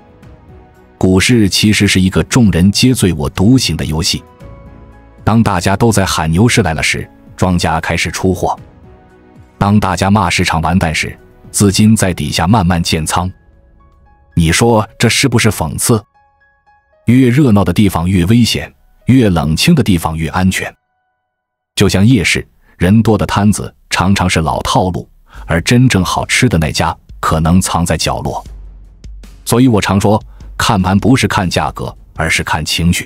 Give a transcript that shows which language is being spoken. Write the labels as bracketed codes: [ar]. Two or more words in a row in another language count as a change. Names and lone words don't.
[zh] 股市其實是一個眾人皆醉我獨醒的遊戲。當大家都在喊牛市來了時，莊家開始出貨；當大家罵市場完蛋時，資金在底下慢慢建倉。你說這是不是諷刺？越熱鬧的地方越危險，越冷清的地方越安全。就像夜市，人多的攤子常常是老套路，而真正好吃的那家可能藏在角落。所以我常说，看盘不是看價格，而是看情緒。